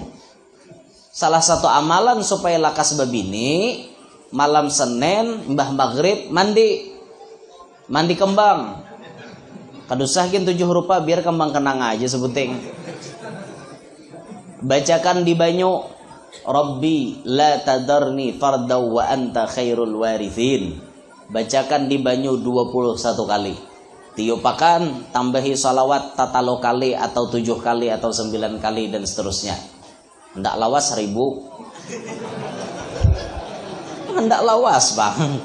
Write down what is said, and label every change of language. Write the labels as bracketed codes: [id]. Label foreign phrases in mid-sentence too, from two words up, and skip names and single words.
[bjn] Salah satu amalan supaya lakas babini, malam Senin mbah maghrib mandi kembang. Kadusahkin 7 rupa biar kembang kenang aja sebuting. Bacakan di banyu, [ar] رب لا تذرني فردا وأنت خير الوارثين. [bjn] Bacakan di banyu 21 kali. Tiupakan, tambahi salawat tatalo kali atau 7 kali atau 9 kali dan seterusnya. Hendak lawas 1000. Hendak lawas bang.